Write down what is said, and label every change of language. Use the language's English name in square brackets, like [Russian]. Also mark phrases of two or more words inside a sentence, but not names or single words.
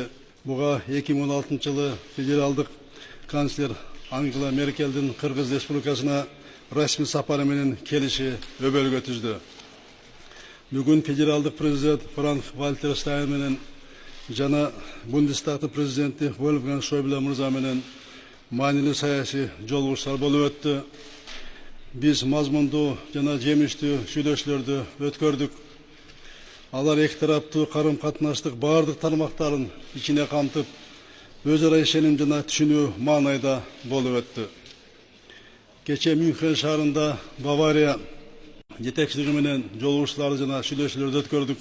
[Kyrgyz] Буга 2016 жылы федералдык канцлер Ангела Меркельдин Кыргыз Республикасына расмий сапары менен келиши өбөлгө түздү. Бүгүн федералдык президент Франк Вальтер Штайнмен жана Бундестагтын президенти Вольфганг Шойбле мырза менен маанилүү саясий жолугушуулар болуп өттү. Биз мазмундуу жана жемиштүү сүйлөшүүлөрдү өткөрдүк. Алар эки тараптуу карым-катнаштык бардык тармактарын ичине камтып, өз ара ишеним жана түшүнүү маанайда болуп өттү. Кече Мюнхен шаарында Бавария жетекчилиги менен жолугушууларды жана сүйлөшүүлөрдү өткөрдүк.